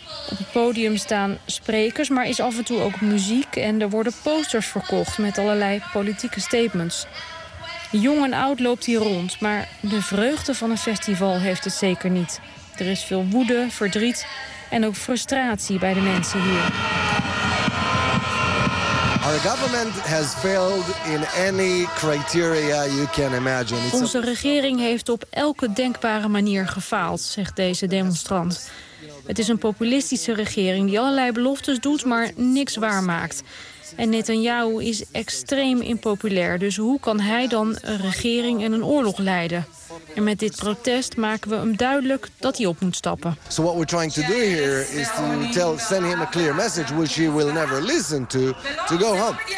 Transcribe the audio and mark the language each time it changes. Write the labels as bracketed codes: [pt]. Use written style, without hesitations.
[nl] Op het podium staan sprekers, maar is af en toe ook muziek. En er worden posters verkocht met allerlei politieke statements. Jong en oud loopt hier rond, maar de vreugde van een festival heeft het zeker niet. Er is veel woede, verdriet en ook frustratie bij de mensen hier. [en] Our government has failed in any criteria you can imagine. [nl] Onze regering heeft op elke denkbare manier gefaald, zegt deze demonstrant. Het is een populistische regering die allerlei beloftes doet, maar niks waarmaakt. En Netanyahu is extreem impopulair, dus hoe kan hij dan een regering en een oorlog leiden? En met dit protest maken we hem duidelijk dat hij op moet stappen. [en] So what we're trying to do here is to send him a clear message which he will never listen to go home.